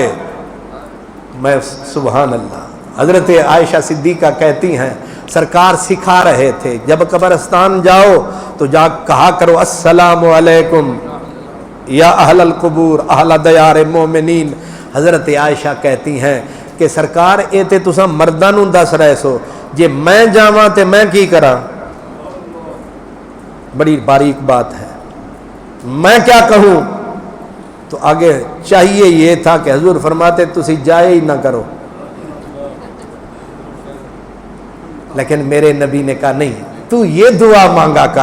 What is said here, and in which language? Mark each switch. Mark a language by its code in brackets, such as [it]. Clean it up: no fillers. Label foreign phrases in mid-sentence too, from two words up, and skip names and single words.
[ur] میں سبحان اللہ، حضرت عائشہ صدیقہ کہتی ہیں سرکار سکھا رہے تھے جب قبرستان جاؤ تو جا کہا کرو [ar] السلام علیکم یا اہل القبور اہل دیار مومنین۔ [pa] حضرت عائشہ کہتی ہیں کہ سرکار اے تے تساں مرداں نوں دس رہے سو، جے میں جاواں تے میں کی کراں؟ [ur] بڑی باریک بات ہے، میں کیا کہوں؟ تو آگے چاہیے یہ تھا کہ حضور فرماتے [pa] تسی جائے ہی نہ کرو، [ur] لیکن میرے نبی نے کہا نہیں تو یہ دعا مانگا کر۔